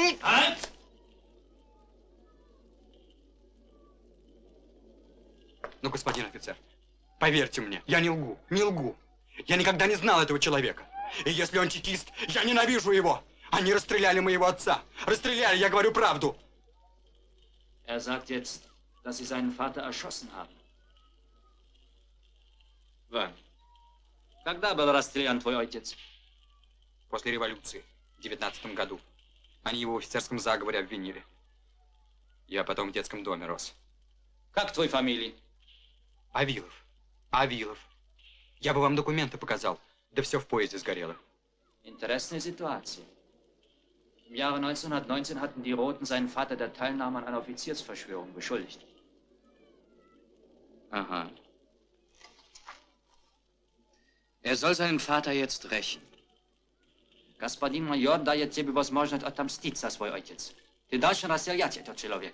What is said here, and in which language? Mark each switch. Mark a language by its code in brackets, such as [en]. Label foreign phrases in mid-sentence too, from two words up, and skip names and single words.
[ru] Ну, господин офицер, поверьте мне, я не лгу, не лгу. Я никогда не знал этого человека. И если он чекист, я ненавижу его. Они расстреляли моего отца. Расстреляли, я говорю правду. [de] Er sagt jetzt, dass Sie seinen Vater erschossen haben. Wann? [ru] Когда был расстрелян твой отец? После революции, в 19 году. Они его в офицерском заговоре обвинили. Я потом в детском доме рос. Как твой фамилия? Авилов. Авилов. Я бы вам документы показал, да все в поезде сгорело. Интересная ситуация. [de] Im Jahre 1919 hatten die Roten seinen Vater der Teilnahme an einer Offiziersverschwörung beschuldigt. Aha. Er soll seinen Vater jetzt rächen. [ru] Господин майор дает тебе возможность отомстить за свой отец. Ты должен расстрелять этот человек.